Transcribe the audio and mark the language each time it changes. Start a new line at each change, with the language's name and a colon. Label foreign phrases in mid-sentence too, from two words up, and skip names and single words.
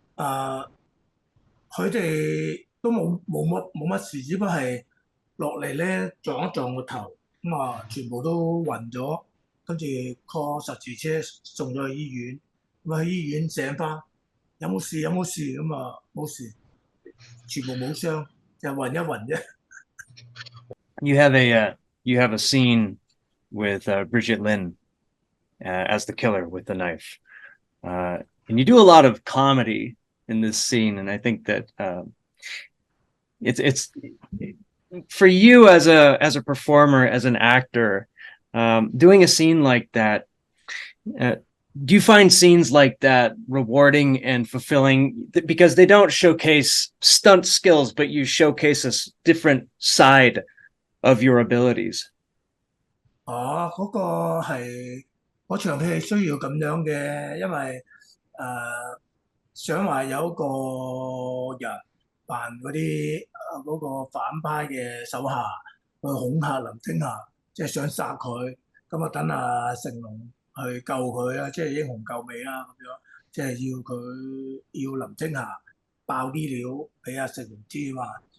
Cantonese: 佢哋都冇乜事，只不過係落嚟咧撞一撞個頭，咁啊全部都暈咗，跟住 call 實時車送咗去醫院，咁啊去醫院醒翻，有冇事咁啊冇事，全部冇傷，就暈一暈啫。
English: You have a scene with Bridget Lin as the killer with the knife, and you do a lot of comedy in this scene, and I think that it's for you as a performer, as an actor, doing a scene like that. Do you find scenes like that rewarding and fulfilling because they don't showcase stunt skills, but you showcase a different side of your abilities?
Cantonese: 嗰個係嗰場戲係需要咁樣嘅，因為想話有個人扮嗰啲嗰個反派嘅手下去恐嚇林青霞，即係想殺佢，咁啊等阿成龍去救佢啦，即係英雄救美啦咁樣，即係要林青霞爆啲料俾阿成龍知嘛。